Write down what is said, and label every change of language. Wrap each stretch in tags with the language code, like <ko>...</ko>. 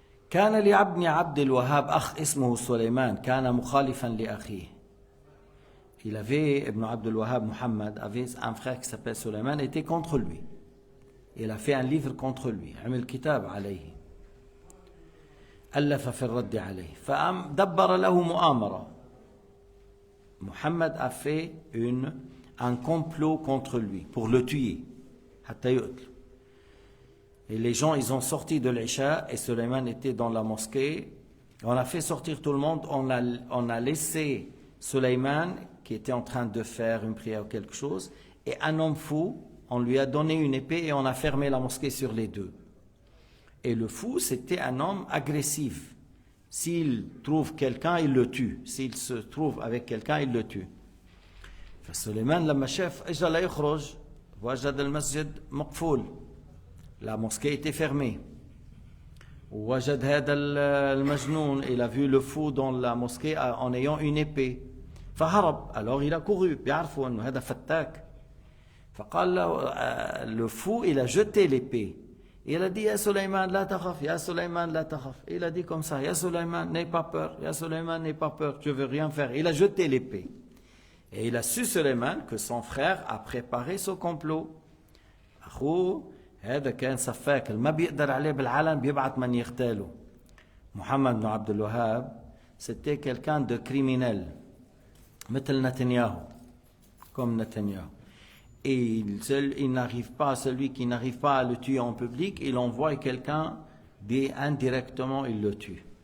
<ar>كان لابن عبد الوهاب أخ اسمه سليمان كان مخالفا لأخيه.</ar> <fr>Il avait, Ibn Abdul Wahhab Muhammad avait un frère qui s'appelle Suleiman, était contre lui. Il a fait un livre contre lui.</fr> <ar>عمل كتاب عليه. ألف في الرد عليه. فدبر له مؤامرة.</ar> <fr>Muhammad a fait un complot contre lui pour le tuer.</fr> <ar>حتى يقتل.</ar> <fr>Et les gens, ils ont sorti de l'Isha et Suleiman était dans la mosquée. On a fait sortir tout le monde. On a laissé Suleiman qui était en train de faire une prière ou quelque chose. Et un homme fou, on lui a donné une épée et on a fermé la mosquée sur les deux. Et le fou, c'était un homme agressif. S'il trouve quelqu'un, il le tue. S'il se trouve avec quelqu'un, il le tue.</fr> <ar>فسليمان لما شاف اجى ليخرج وجد المسجد مقفول.</ar> <fr>La mosquée était fermée.</fr> <ar>وجد هذا المجنون,</ar> <fr>il a vu le fou dans la mosquée en ayant une épée.</fr> <ar>فهرب.</ar> <fr>Alors il a couru.</fr> <ar>بيعرفوا انه هذا فتاك. فقال له</ar> <fr>le fou, il a jeté l'épée. Il a dit à Suleiman,</fr> <ar>la takhaf, ya Suleiman, la takhaf.</ar> <fr>Il a dit comme ça, ya Suleiman, n'aie pas peur, ya Suleiman, n'aie pas peur, je veux rien faire. Il a jeté l'épée. Et il a su, Suleiman, que son frère a préparé ce complot.</fr> <ar>أخوه هذا كان سفاك ما بيقدر عليه بالعالم بيبعث من يغتاله.</ar> <fr>محمد بن عبد الوهاب c'était quelqu'un de criminel</fr> <ar>مثل نتنياهو</ar> <fr>comme Netanyahu. Et il n'arrive pas, celui qui n'arrive pas à le tuer en public, il envoie quelqu'un indirectement, il le tue.</fr>